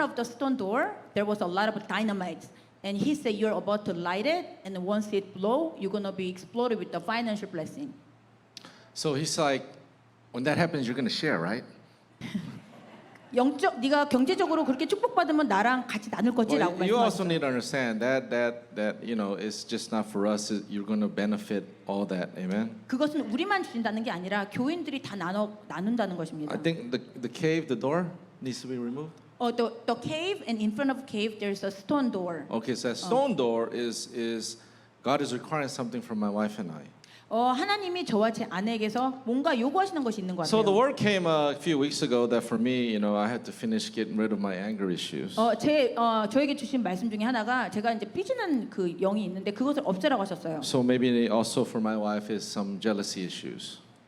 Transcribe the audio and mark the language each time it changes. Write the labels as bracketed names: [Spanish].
[English] Okay. of the stone door there was a lot of dynamite. And he said, you're about to light it, and once it blow, you're gonna be exploded with the financial blessing. So he's like, when that happens, you're gonna share, right? [Korean] 네가 경제적으로 그렇게 축복받으면 나랑 같이 나눌 거지라고 [English] Well, you also [Korean] 말씀하셨어요. [English] need to understand that you know it's just not for us. You're gonna benefit all that. Amen. [Korean] 그것은 우리만 주신다는 게 아니라 교인들이 다 나눈다는 것입니다. [English] I think the cave, the door needs to be removed. The cave and in front of cave there's a stone door. Okay, so that stone door is God is requiring something from my wife and I. [Korean] 하나님이 저와 제 아내에게서 뭔가 요구하시는 것이 있는 것 [English] So the [Korean] 같아요. [English] word came a few weeks ago that for me, you know, I had to finish getting rid of my anger issues. [Korean] 저에게 주신 말씀 중에 하나가 제가 이제 삐지는 그 영이 있는데 그것을 없애라고 하셨어요. [English] So maybe also for my wife is some jealousy issues.